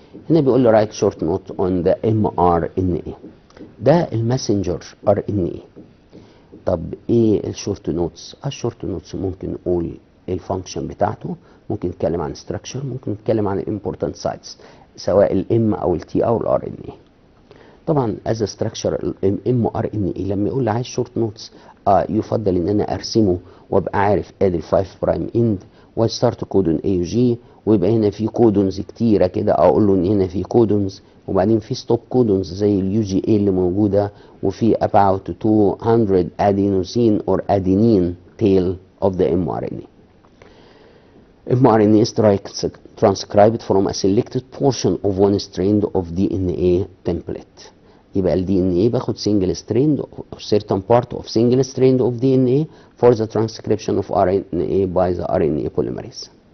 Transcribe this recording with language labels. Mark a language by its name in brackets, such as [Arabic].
[Arabic] هنا بيقول لي [English] write short note on the mRNA. ده الماسنجر RNA. [Arabic] طب ايه الشورت نوتس؟ الشورت نوتس ممكن نقول الفانكشن بتاعته، ممكن نتكلم عن ستراكشر، ممكن نتكلم عن الامبورتنت سايتس سواء الام او التي او الار ان اي. طبعا از ستراكشر الام ار ان اي لما يقول لي عايز شورت نوتس يفضل ان انا ارسمه وابقى عارف ادي ال5 برايم اند وستارت كودون اي جي ويبقى هنا في كودونز كتيره كده اقول له ان هنا في كودونز وبعدين في ستوب كودونز زي اليو جي اي اللي موجوده وفي [English] about 200 adenosine or adenine tail of the mRNA. mRNA is transcribed from a selected portion of one strand of DNA template. [Arabic] يبقى ال DNA باخد [English] single strand or certain part of single strand of DNA for the transcription of RNA by the RNA polymerase.